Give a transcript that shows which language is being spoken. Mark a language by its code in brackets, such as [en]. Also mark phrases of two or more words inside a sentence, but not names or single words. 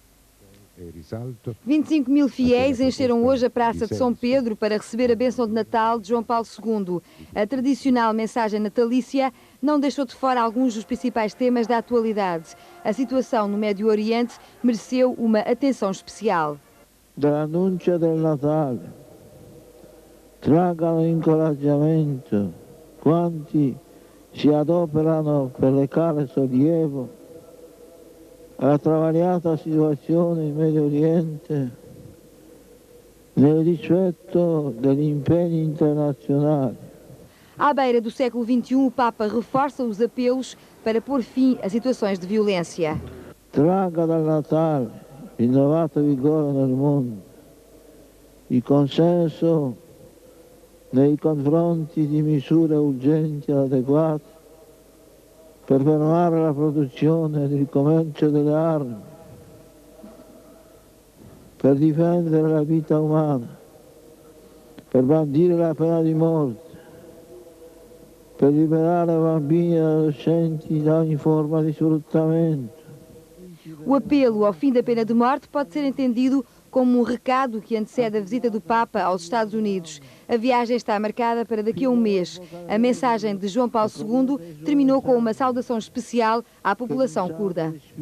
[pt] 25 mil fiéis encheram hoje a Praça de São Pedro para receber a bênção de Natal de João Paulo II. A tradicional mensagem natalícia não deixou de fora alguns dos principais temas da atualidade. A situação no Médio Oriente mereceu uma atenção especial. [it] Dall'annuncio del Natale tragano incoraggiamento quanti si adoperano per recare sollievo alla travagliata situazione in Medio Oriente nel rispetto degli impegni internazionali. [pt] À beira do século XXI, o Papa reforça os apelos para pôr fim a situações de violência. [it] Traga dal Natale rinnovato vigore nel mondo, il consenso nei confronti di misure urgenti e adeguate per fermare la produzione e il commercio delle armi, per difendere la vita umana, per bandire la pena di morte, per liberare bambini e adolescenti da ogni forma di sfruttamento. [pt] O apelo ao fim da pena de morte pode ser entendido como um recado que antecede a visita do Papa aos Estados Unidos. A viagem está marcada para daqui a um mês. A mensagem de João Paulo II terminou com uma saudação especial à população curda.